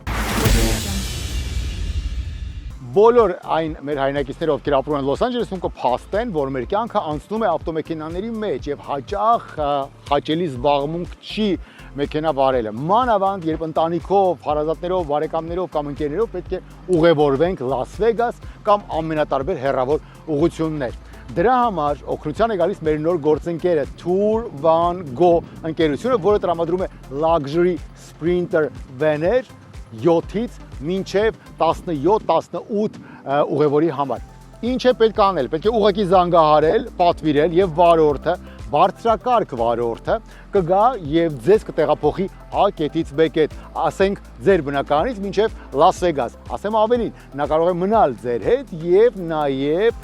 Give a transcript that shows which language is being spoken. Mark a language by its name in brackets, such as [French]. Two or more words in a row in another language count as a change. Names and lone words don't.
[Armenian] Բոլոր այն մեր հայրենակիցները, ովքեր ապրում են Լոս Անջելեսում, կփաստեն, որ մեր կյանքը անցնում է ավտոմեքենաների մեջ եւ հաճախ հաճելի զբաղմունք չի մեքենա վարելը։ Մանավանդ, երբ ընտանիքով, հարազատներով, բարեկամներով կամ ընկերներով պետք է ուղևորվենք Լաս Վեգաս կամ ամենատարբեր հեռավոր ուղղություններ։ Դրա համար օգնության է գալիս մեր նոր գործընկերը Tour Van Go ընկերությունը, որը տրամադրում է [English] luxury sprinter [Armenian] van-եր 7-ից մինչև 17-18 ուղևորի համար։ Ինչ է պետք անել։ Պետք է ուղղակի զանգահարել, պատվիրել եւ վարորդը, բարձրակարգ վարորդը կգա եւ ձեզ կտեղափոխի A կետից B կետ, ասենք ձեր բնակարանից մինչև Լաս Վեգաս։ Ասեմ ավելին, նա կարող է մնալ ձեր հետ եւ նաեւ